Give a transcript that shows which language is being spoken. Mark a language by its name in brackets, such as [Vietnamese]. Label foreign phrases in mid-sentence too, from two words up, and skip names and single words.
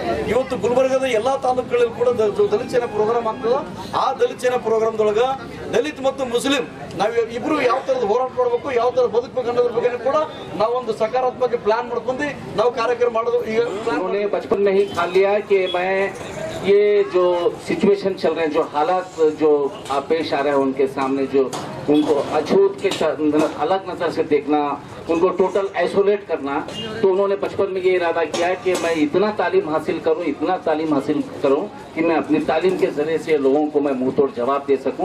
[Kannada] ಇವತ್ತು ಗುಲ್ಬರ್ಗದ ಎಲ್ಲ ತಾಲೂಕುಗಳಲ್ಲಿ ಕೂಡ ದಲಿತ ಸೇನಾ ಪ್ರೋಗ್ರಾಮ್ ಆಗ್ತದೆ. ಆ ದಲಿತ ಸೇನಾ ಪ್ರೋಗ್ರಾಮ್ದೊಳಗೆ ದಲಿತ ಮತ್ತು ಮುಸ್ಲಿಂ ನಾವು ಇಬ್ರು ಯಾವ ಥರದ ಹೋರಾಟ ಮಾಡಬೇಕು, ಯಾವ ಥರ ಬದುಕಬೇಕು ಅನ್ನೋದ್ರ ಬಗ್ಗೆ ಕೂಡ ನಾವು ಒಂದು ಸಕಾರಾತ್ಮಕ ಪ್ಲಾನ್ ಮಾಡ್ಕೊಂಡು ನಾವು ಕಾರ್ಯಕ್ರಮ ಮಾಡೋದು. ಈಗ [Hindi] बचपन में ही ठान लिया कि मैं ये जो सिचुएशन चल रहे हैं, जो हालात जो पेश आ रहे हैं उनके सामने, जो उनको अछूत के अलग नजर से देखना, उनको [English] total isolate [Hindi] करना, तो उन्होंने बचपन में ये इरादा किया कि मैं इतना तालीम हासिल करूं कि मैं अपनी तालीम के जरिए से लोगों को मैं मुंह तोड़ जवाब दे सकूं.